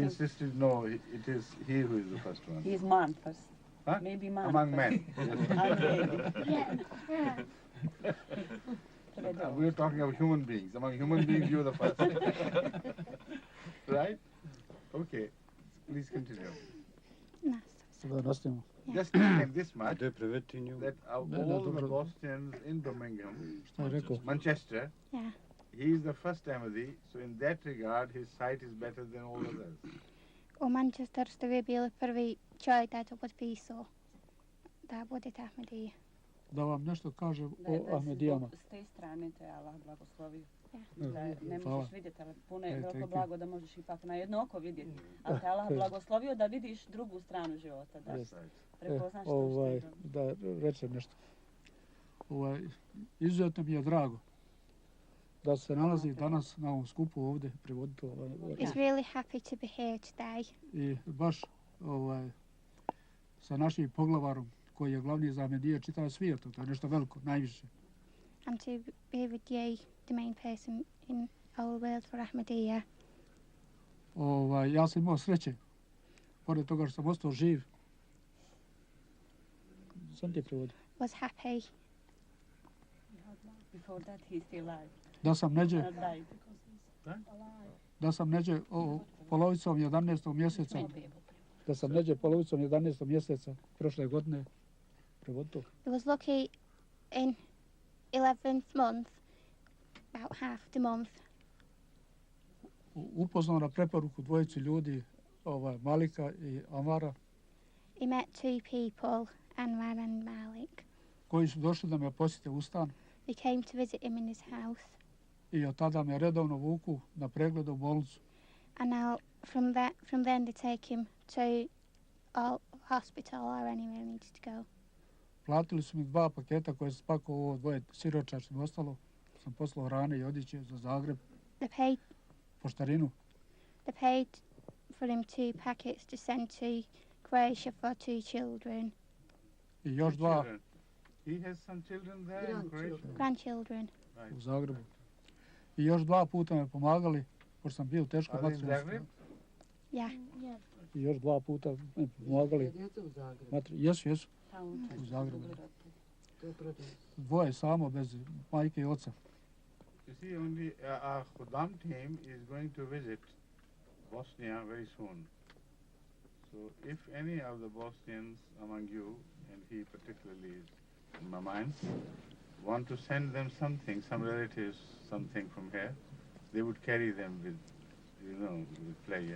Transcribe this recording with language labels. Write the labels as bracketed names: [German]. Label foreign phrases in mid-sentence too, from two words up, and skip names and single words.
[English] insisted, no, it is he who is the first one. He is man first. Huh? Maybe man. Among first. men. We are talking of human beings. Among human beings, you are the first. Right? Okay. Please continue. [Bosnian] Da nastavimo. [English] Just just explain this A much, [Bosnian] gde prevetinju? [English] that all the Bosnians in Birmingham, [Bosnian] Šta je rekao? [English] Manchester, Yeah. he is the first Ahmadi, so in that regard his sight is better than all others. [Bosnian] U Manchesteru ste vi bili prvi čovjek da je to potpisao, da budete Ahmedija. Da vam nešto kažem Da je o Ahmedijama. s te strane te Allah blagoslovio. Ja. Da ne Hvala. možeš vidjeti, ali puno je E, veliko [English] thank you. [Bosnian] blago da možeš ipak na jedno oko vidjeti. Ali te Allah blagoslovio da vidiš drugu stranu života, da [English] Yes. [Bosnian] prepoznaš to što je dobro. Da rečem nešto. Izuzetno mi je drago da se nalazi danas na ovom skupu ovdje prevoditi [English] He's really happy to be here today. [Bosnian] i baš sa našim poglavarom koji je glavni za Ahmedije čitava svijeta, to je nešto veliko, najviše. [English] And to be with you, the main person in our world for Ahmadiyya. [Bosnian] Ja sam imao sreće, pored toga što sam ostao živ, sam ti prevodio, [English] Was happy Before that he's still alive. [Bosnian] da sam neđe, Not died. polovicom 11. mjeseca, da sam neđe polovicom 11. mjeseca prošle godine prevodio. [English] He was lucky in 11th month, about half the month. [Bosnian] Upoznao na preporuku dvojici ljudi, Malika i Amara, [English] He met two people, Anwar and Malik. [Bosnian] koji su došli da me posjete u stan [English] They came to visit him in his house. [Bosnian] i od tada me redovno vuku na pregled u bolnicu. [English] And now from then they take him to a hospital or anywhere he needs to go. [Bosnian] Platili su mi 2 paketa koje sam spakovao, ovo dvoje siročačni ostalo. Sam poslao hrane i odjeće za Zagreb, poštarinu. [English] They paid for him 2 packets to send to Croatia for 2 children, [Bosnian] I još 2 [English] Children. He has some children there in Croatia. grandchildren. [Bosnian] u Zagrebu. I još 2 puta me pomagali, pošto sam bio teško [English] Are they in [Bosnian] materijalno. [English] Zagreb? Yeah. [Bosnian] I još 2 puta me pomagali. Djeca u Zagrebu. Jesu, Tamo u Zagrebu. To je prodaj. 2 samo, bez majke i oca. [English] You see, only our Khuddam team is going to visit Bosnia very soon. So if any of the Bosnians among you, and he particularly is in my mind, want to send them something, some relatives, something from here, they would carry them with, with pleasure.